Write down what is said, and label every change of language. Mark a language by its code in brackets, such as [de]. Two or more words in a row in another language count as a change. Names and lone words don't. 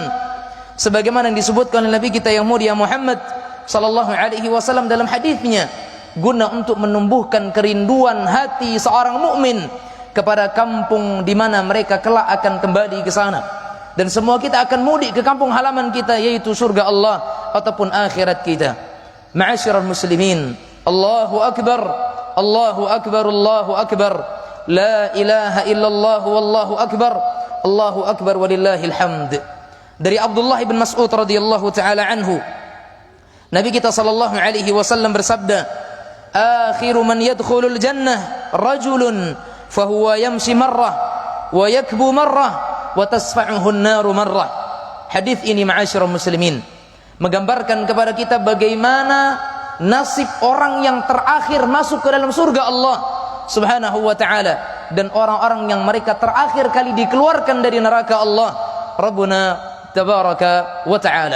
[id] Sebagaimana yang disebutkan oleh Nabi kita yang mulia Muhammad [ar] صلى الله عليه وسلم [id] dalam hadisnya, guna untuk menumbuhkan kerinduan hati seorang mukmin kepada kampung di mana mereka kelak akan kembali ke sana. Dan semua kita akan mudik ke kampung halaman kita, yaitu surga Allah ataupun akhirat kita. [ar] معاشر المسلمين, الله أكبر، الله أكبر، الله أكبر. لا إله إلا الله والله أكبر، الله أكبر ولله الحمد. Dari Abdullah bin Mas'ud رضي الله تعالى عنه, [id] Nabi kita [ar] صلى الله عليه وسلم bersabda, "آخر من يدخل الجنة رجل فهو يمشي مرة ويكبو مرة وتسفعه النار مرة." [id] Hadis ini [ar] معاشر المسلمين [id] menggambarkan kepada kita bagaimana nasib orang yang terakhir masuk ke dalam surga Allah [ar] سبحانه وتعالى, [id] dan orang-orang yang mereka terakhir kali dikeluarkan dari neraka Allah [ar] ربنا تبارك وتعالى.